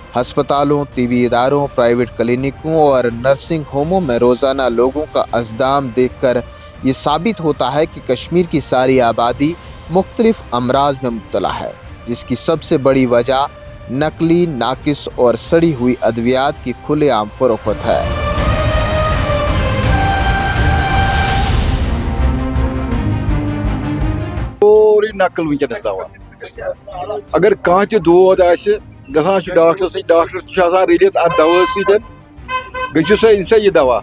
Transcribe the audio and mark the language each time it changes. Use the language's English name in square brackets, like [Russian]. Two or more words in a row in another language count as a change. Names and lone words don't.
[Urdu] ہسپتالوں، طبی اداروں، پرائیویٹ کلینکوں اور نرسنگ ہوموں میں روزانہ لوگوں کا ازدحام دیکھ کر یہ ثابت ہوتا ہے کہ کشمیر کی ساری آبادی مختلف امراض میں مبتلا ہے، جس کی سب سے بڑی وجہ نقلی، ناقص اور سڑی ہوئی ادویات کی کھلے عام فروخت ہے. [Kashmiri] سورُے نقل وٕنکیٚنس دوا. اگر کانٛہہ تہِ دود آسہِ گژھان چھُ ڈاکٹرس سۭتۍ. ڈاکٹر چھُ آسان رٔلِتھ اتھ دوا سۭتۍ گٔژھِو سا أنۍ سا یہِ دوا.